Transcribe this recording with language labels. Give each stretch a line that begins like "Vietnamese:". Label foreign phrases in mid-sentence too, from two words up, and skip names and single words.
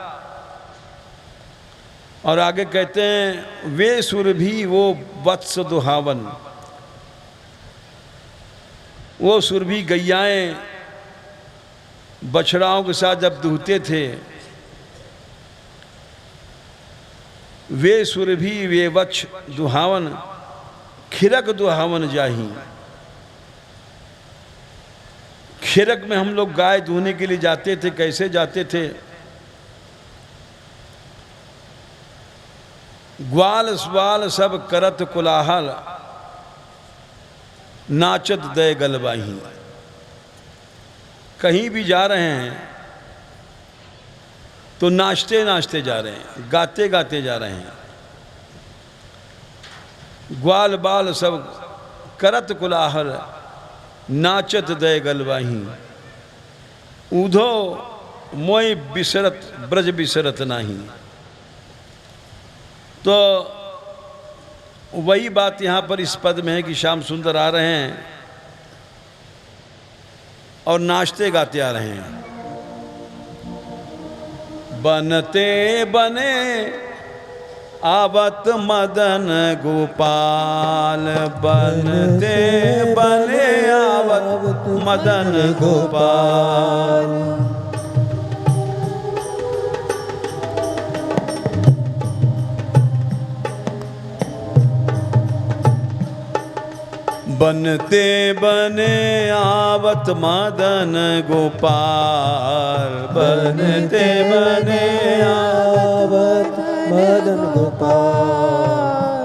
Hindi: और आगे कहते हैं
Braj: वे सुर भी वो वत्स दुहावन।
Hindi: वो सुर भी गैयाएं बछड़ाओं के साथ जब दूहते थे।
Braj: वे सुर भी वे वक्ष दुहावन, खिरक दुहावन जाही।
Hindi: खिरक में हम लोग गाय दूहने के लिए जाते थे। कैसे जाते थे?
Braj: ग्वाल स्वाल सब करत कुलाहल, नाचत दय गलबाही।
Hindi: कहीं भी जा रहे हैं तो नाचते नाचते जा रहे हैं, गाते गाते जा रहे हैं।
Braj: ग्वाल बाल सब करत कुलाहल, नाचत दय गलबाही। ऊधो मोय बिसरत ब्रज बिसरत नाही।
Hindi: तो वही बात यहाँ पर इस पद में है कि श्याम सुंदर आ रहे हैं और नाचते गाते आ रहे हैं।
Braj: बनते बने आवत मदन गोपाल, बनते बने आवत मदन गोपाल। बनते बने आवत मदन गोपाल, बनते बने आवत मदन गोपाल।